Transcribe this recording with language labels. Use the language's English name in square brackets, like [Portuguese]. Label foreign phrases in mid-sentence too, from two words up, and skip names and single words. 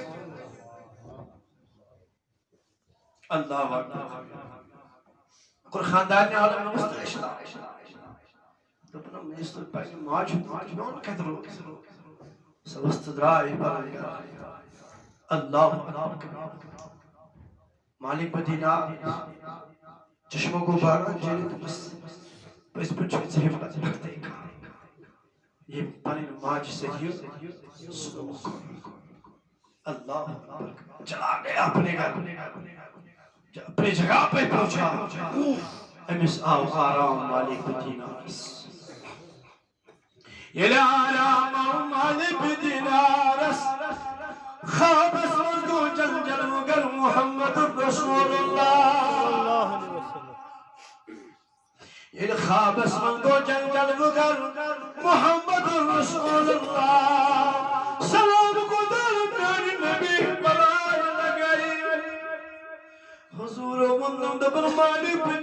[Kashmiri] اللہ اکبر کوٚر خانٛدارنہِ عالمس ترٛیش دوٚپُن مےٚ ٲسۍ نہٕ پننہِ ماجہِ ہُنٛد میون کتہِ روٗد سۄ ؤژھ تہٕ درٛاے پنُن گرٕ اللہ مالک دیٖنار چشمو گوٚو باران جیٚلہِ دوٚپُس پٔزۍ پٲٹھۍ چھُکھ ژےٚ ہمت لگتے کانٛہہ ییٚمۍ پنٕنۍ ماجہِ سۭتۍ یہِ سلوٗک کوٚر [Urdu] اللہ چلا گیا اپنے گھر اپنی جگہ پہ پہنچا [Kashmiri] امس آو آرام مالک دینارس ییٚلہِ آرام آو مالک دینارس خوابس منٛز گوٚو جنجل مگر محمد رسول اللہ ییٚلہِ خوابس منٛز گوٚو جنجل مگر محمد رسول اللہ سلام گُزار میانہِ نبی [Urdu] بلائے لگے حضور [Kashmiri] ووٚنُم دوٚپُن مالک